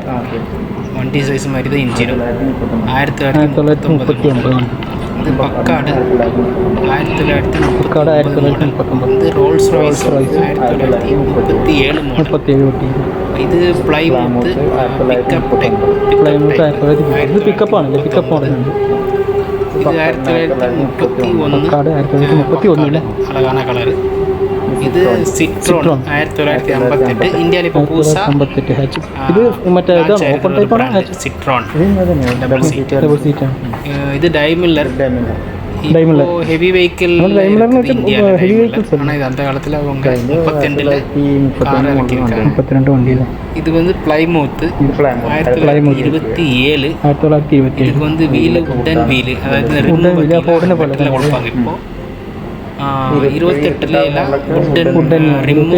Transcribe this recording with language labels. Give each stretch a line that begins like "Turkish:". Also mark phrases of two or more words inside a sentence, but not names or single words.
Tamil: வண்டி சைஸ் மாதிரி தான் இன்ஜினும். 1939. இது பக்காடு 1939. இது ரோல்ஸ் ராய்ஸ் 1937 மாடல். இது பிளைமூத் பிக்கப் டெக்.
Malayalam: ഇത് പിക്കപ്പാണല്ലേ. പിക്കപ്പ് മോഡൽ
Tamil: இது 1931. அழகான கலரு. இது சிட்ரோன் 1958. இந்தியாவில் இப்போ புதுசாக
Malayalam: 58 ഇത് മറ്റേ ഇതാണ് ഓപ്പൺ ടൈപ്പ് ആണ്. സിട്രോൺ ഡബിൾ സീറ്റ്.
Tamil: ഇത് ഡൈമില്ലർ.
English: heavy vehicle heavy vehicles
Tamil: ஆனால் இது அந்த காலத்தில் அவங்க 32 கார் இறக்கியிருக்காங்க. 32 வண்டியில். இது வந்து பிளைமூத் 1927. இதுக்கு வந்து வீலு
English: wooden wheel,
Tamil: அதாவது ரெண்டு வீலில் கொடுப்பாங்க. இப்போ 28 எல்லாம்
English: wooden rim.